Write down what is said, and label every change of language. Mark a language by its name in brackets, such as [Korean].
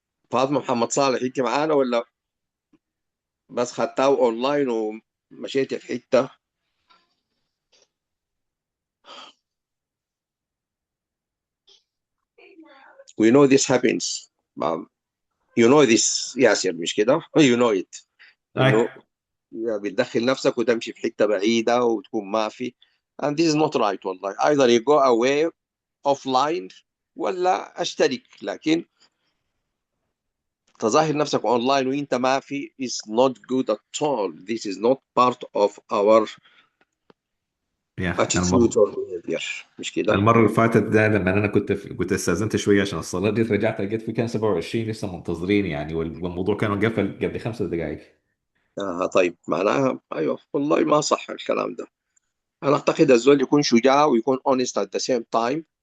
[Arabic] فاطمة محمد صالح، انت معانا ولا بس خدتها اونلاين ومشيتي في حتة؟ [English] we know this happens. you know this ياسر، [Arabic] مش كده؟ [English] you know it. [Arabic] انه بتدخل نفسك وتمشي في حتة بعيدة وتكون ما في. [English] and this is not right والله. either you go away offline [Arabic] ولا اشترك، لكن تظاهر نفسك اونلاين وانت ما في [English] is not good at all. this is not part of our attitude or behavior، [Arabic] مش كده؟ المرة اللي فاتت ده لما انا كنت استاذنت شوية عشان الصلاة دي، رجعت لقيت في كان 27 لسه منتظرين يعني، والموضوع كان قفل قبل 5 دقائق. طيب معناها ايوه والله ما صح الكلام ده. انا اعتقد الزول يكون شجاع ويكون [English] honest at the same time.